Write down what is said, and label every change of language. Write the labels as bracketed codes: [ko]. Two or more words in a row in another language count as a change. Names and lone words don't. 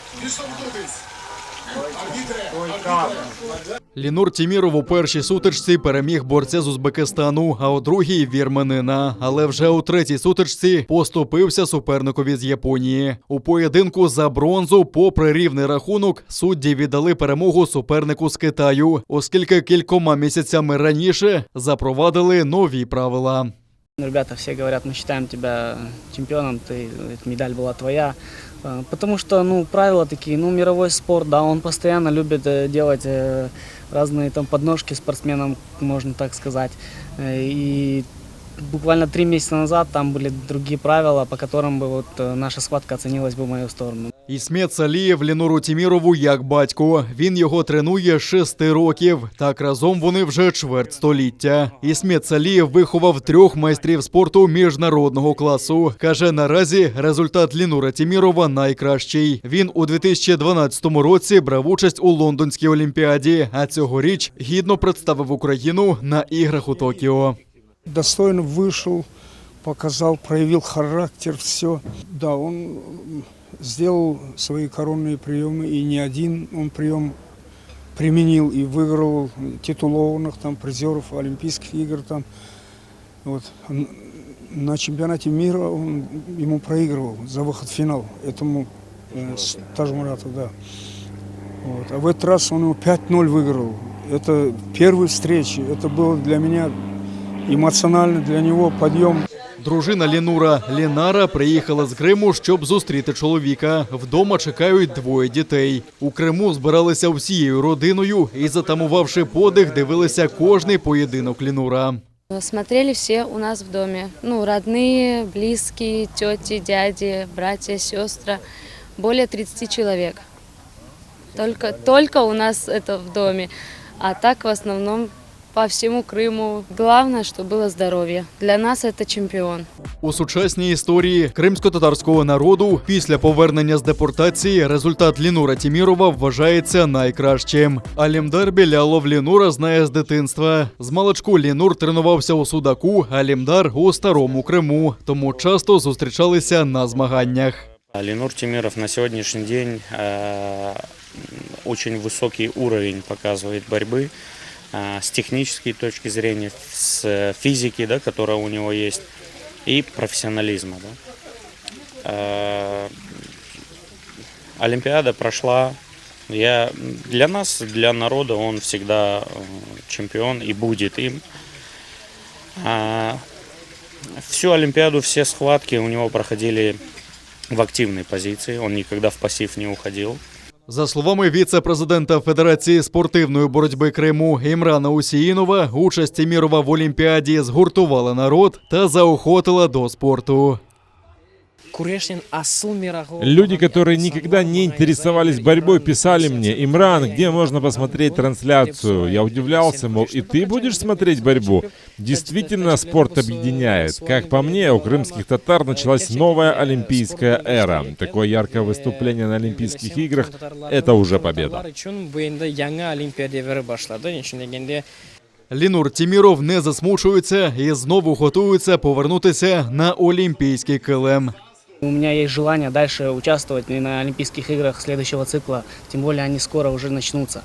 [uk] Лінур Тіміров у першій сутичці переміг борця з Узбекистану, а у другій – вірменина. Але вже у третій сутичці поступився суперникові з Японії. У поєдинку за бронзу, попри рівний рахунок, судді віддали перемогу супернику з Китаю, оскільки кількома місяцями раніше запровадили нові правила. [ru] Ребята все говорят, мы считаем тебя чемпионом, эта медаль была твоя. Потому что, правила такие, мировой спорт, да, он постоянно любит делать разные там подножки спортсменам, можно так сказать. И буквально 3 месяца назад там были другие правила, по которым бы наша схватка оценилась бы в мою сторону. [uk] Ісмет Салієв Лінуру Тімірову як батько. Він його тренує 6 років. Так разом вони вже чверть століття. Ісмет Салієв виховав 3 майстрів спорту міжнародного класу. Каже, наразі результат Лінура Тімірова найкращий. Він у 2012 році брав участь у Лондонській олімпіаді, а цьогоріч гідно представив Україну на іграх у Токіо. [ru] Достойно вышел, показал, проявил характер, все. Да, он сделал свои коронные приемы, и не один он прием применил и выиграл титулованных там призеров Олимпийских игр. Там. Вот. На чемпионате мира он ему проигрывал за выход в финал, этому Тажмурату, да. Вот. А в этот раз он ему 5-0 выиграл. Это первая встреча, это было для меня [uk] емоціонально для нього підйом. Дружина Лінура Лінара приїхала з Криму, щоб зустріти чоловіка. Вдома чекають 2 дітей. У Криму збиралися всією родиною і, затамувавши подих, дивилися кожний поєдинок Лінура. [ru] Смотрели все у нас в доме. Родные, близкие, тети, дяди, братья, сестры. Более 30 человек. Только у нас это в доме. А так в основном по всему Криму. Главное, что было здоровье. Для нас это чемпіон. [uk] У сучасній історії кримсько-татарського народу після повернення з депортації результат Лінура Тімірова вважається найкращим. Алімдар Білялов Лінура знає з дитинства. Змалечку Лінур тренувався у Судаку, а Алімдар – у Старому Криму. Тому часто зустрічалися на змаганнях. Лінур Тіміров на сьогоднішній день [ru] очень високий уровень [uk] показує боротьби. [ru] С технической точки зрения, с физики, да, которая у него есть, и профессионализма. Да. Олимпиада прошла. Для нас, для народа, он всегда чемпион и будет им. Всю Олимпиаду, все схватки у него проходили в активной позиции. Он никогда в пассив не уходил. [uk] За словами віце-президента Федерації спортивної боротьби Криму Імрана Усіїнова, участь Тімірова в Олімпіаді згуртувала народ та заохотила до спорту. [ru] Люди, которые никогда не интересовались борьбой, писали мне: «Имран, где можно посмотреть трансляцию?» Я удивлялся, мол, и ты будешь смотреть борьбу? Действительно, спорт объединяет. Как по мне, у крымских татар началась новая олимпийская эра. Такое яркое выступление на Олимпийских играх – это уже победа. [uk] Лінур Тіміров не засмучується і знову готується повернутися на олімпійський килим. [ru] У меня есть желание дальше участвовать на Олимпийских играх следующего цикла, тем более они скоро уже начнутся.